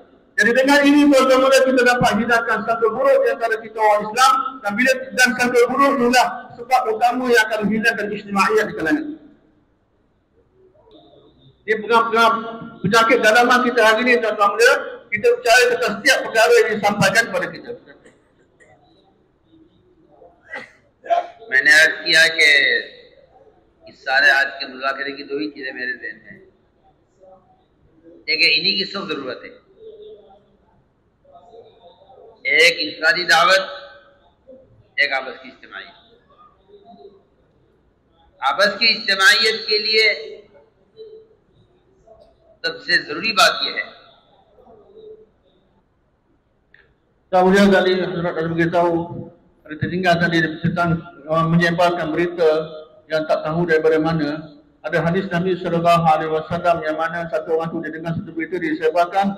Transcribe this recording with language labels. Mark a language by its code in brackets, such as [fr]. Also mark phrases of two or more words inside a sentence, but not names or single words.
[ms] Jadi dengan ini mula-mula kita dapat hidupkan sangka buruk di antara kita orang Islam dan sangka buruk inilah sebab utama yang akan menghilangkan istimaiyat di kalangan. Dia penyakit dalaman kita hari ini, tuan-tuan, kita percaya tentang setiap perkara yang disampaikan kepada kita. [hi] मैंने अर्ज किया कि इस सारे आज के मुज़ाकरे की दो ही चीज़ें मेरे ज़हन में हैं। एक इन्हीं की सब ज़रूरत है, एक इंफरादी दावत, एक आपस की इज्तिमाइयत। आपस की इज्तिमाइयत के लिए सबसे जरूरी बात यह है, [ms] kemudian tadi Hazrat ada beritahu ada tertinggal tadi tentang menyebarkan berita yang tak tahu daripada mana. Ada hadis Nabi SAW yang mana satu orang tu dia dengar satu berita disebarkan.